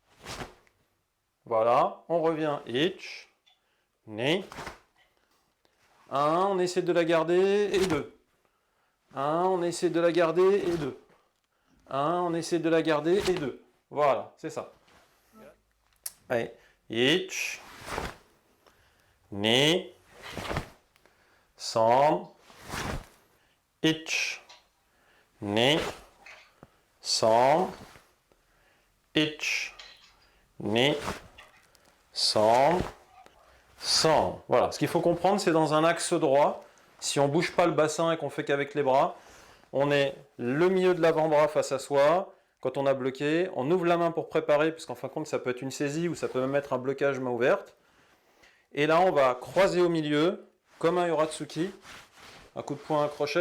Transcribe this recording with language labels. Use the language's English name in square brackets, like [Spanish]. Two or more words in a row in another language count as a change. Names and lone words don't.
[French] Voilà, on revient. [Japanese] いち、に. [French] 1, on essaie de la garder, et 2. 1, on essaie de la garder, et 2. 1, on essaie de la garder, et 2. Voilà, c'est ça. Allez. [Japanese] いち、に、さん、いち、に、さん、いち、に、さん、さん. [French] Voilà, ce qu'il faut comprendre, c'est dans un axe droit. Si on ne bouge pas le bassin et qu'on fait qu'avec les bras, on est le milieu de l'avant-bras face à soi. Quand on a bloqué, on ouvre la main pour préparer, parce qu'en fin de compte, ça peut être une saisie ou ça peut même être un blocage main ouverte. Et là, on va croiser au milieu, comme un Uratsuki, un coup de poing, un crochet.